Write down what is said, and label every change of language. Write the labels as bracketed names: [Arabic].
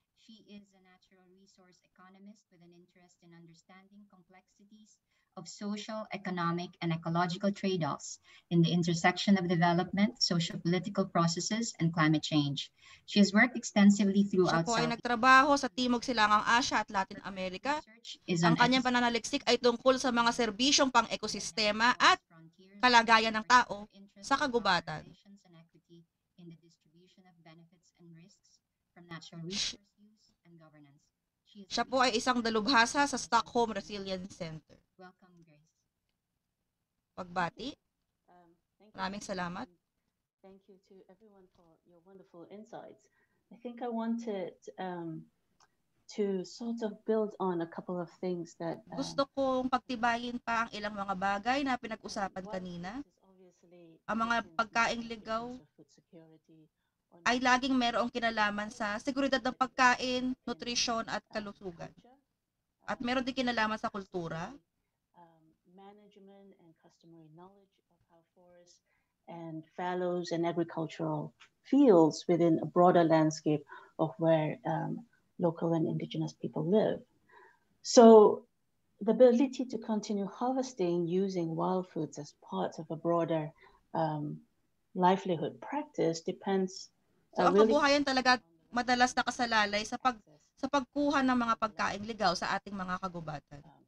[English] She is a natural resource economist with an interest in understanding complexities of social, economic, and ecological trade-offs in the intersection of development, socio-political processes, and climate change. She has worked extensively [Filipino] Siya [English] throughout [Filipino] po ay nagtrabaho sa Timog Silangang Asya at Latin America. Ang kanyang pananaliksik ay tungkol sa mga serbisyong pang-ekosistema at kalagayan ng tao sa kagubatan. [English] In the distribution of benefits and risks from natural resource use and governance. [Filipino] Siya po ay isang dalubhasa sa Stockholm Resilience Center. [English] Welcome, Grace. [Filipino] Pagbati. Maraming salamat. [English] Thank you to everyone for your wonderful insights. I think I wanted to sort of build on a couple of things that [Filipino] gusto kong pagtibayin pa ang ilang mga bagay na pinag-usapan kanina. Ang mga pagkaing ligaw ay laging mayroong kinalaman sa seguridad ng pagkain, nutrisyon at kalusugan. At meron din kinalaman sa kultura. [English] Management and customary knowledge of how forests and fallows and agricultural fields within a broader landscape of where local and indigenous people live. So the ability to continue harvesting using wild foods as part of a broader livelihood practice depends. So ang kabuhayan talaga madalas nakasalalay sa pagkuha ng mga pagkaing ligaw sa ating mga kagubatan.